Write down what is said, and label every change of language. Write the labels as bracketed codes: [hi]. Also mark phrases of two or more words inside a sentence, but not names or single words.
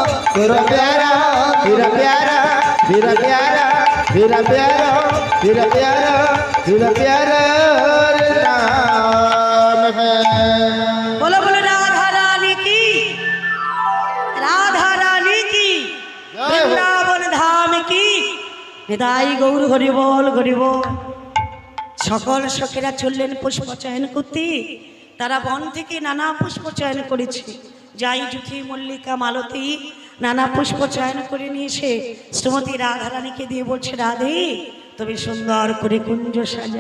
[hi] नाम है। बोलो बोलो राधा रानी की, राधा रानी की, वृंदावन धाम की। [bn] নিতাই গৌর হরি বল হরি বল। সকল সখীরা চললেন পুষ্প চয়ন করতে। তারা বন থেকে নানা পুষ্প চয়ন করেছে, যাই জুথি মল্লিকা মালতী নানা পুষ্প চয়ন করে নিয়ে এসে শ্রীমতী রাধারানীকে দিয়ে বলছে, রাধে তুমি সুন্দর করে কুঞ্জ সাজা।